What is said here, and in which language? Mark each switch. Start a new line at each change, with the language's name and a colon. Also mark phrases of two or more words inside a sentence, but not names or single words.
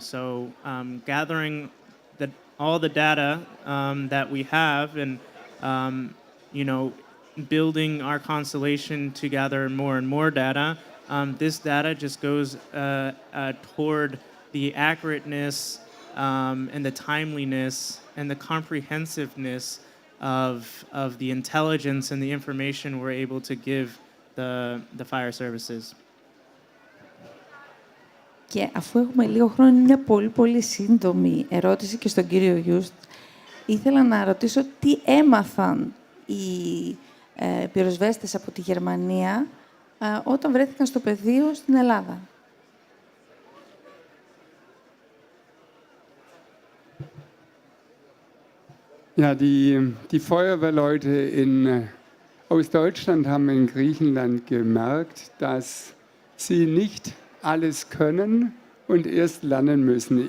English: So gathering all the data that we have and, building our constellation to gather more and more data, this data just goes toward the accurateness and the timeliness and the comprehensiveness of the intelligence and the information we're able to give the fire services.
Greek: Και αφού έχουμε λίγο χρόνο, είναι μια πολύ σύντομη ερώτηση και στον κύριο Γιούστ. Ήθελα να ρωτήσω τι έμαθαν οι πυροσβέστες από τη Γερμανία όταν βρέθηκαν στο πεδίο στην Ελλάδα.
German: Ja, die Feuerwehrleute aus Deutschland haben in Griechenland gemerkt, dass sie nicht alles können und erst lernen müssen.